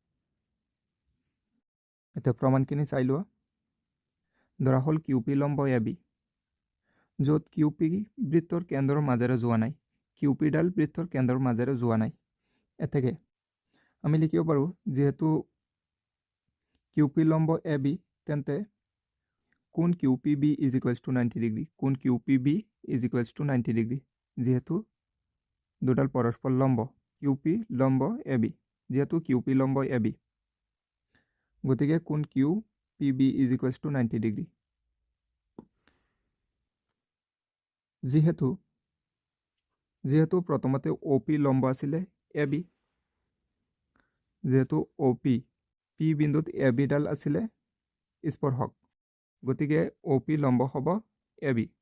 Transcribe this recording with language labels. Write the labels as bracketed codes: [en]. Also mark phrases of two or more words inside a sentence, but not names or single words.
[as] এতিয়া প্ৰমাণখিনি চাই লোৱা। ধৰা হ'ল QP লম্ব AB, য'ত QP বৃত্তৰ কেন্দ্ৰৰ মাজেৰে যোৱা নাই। QP ডাল বৃত্তৰ কেন্দ্ৰৰ মাজেৰে যোৱা নাই। এতেকে আমি লিখিব পাৰোঁ, যেহেতু QP লম্ব AB, তেন্তে কোণ QPB [en] is equals to [as] 90 ডিগ্ৰী। কোণ QPB [en] is equals to [as] 90 ডিগ্ৰী, যেহেতু দুডাল পৰস্পৰ লম্ব। QP লম্ব AB, যেহেতু QP লম্ব AB, গতিকে কোণ QPB [en] is equals to [as] 90 ডিগ্ৰী। যিহেতু প্ৰথমতে OP লম্ব আছিলে AB, যেহেতু OP P বিন্দুত AB ডাল আছিলে স্পৰ্শক, গতিকে OP লম্ব হ'ব AB।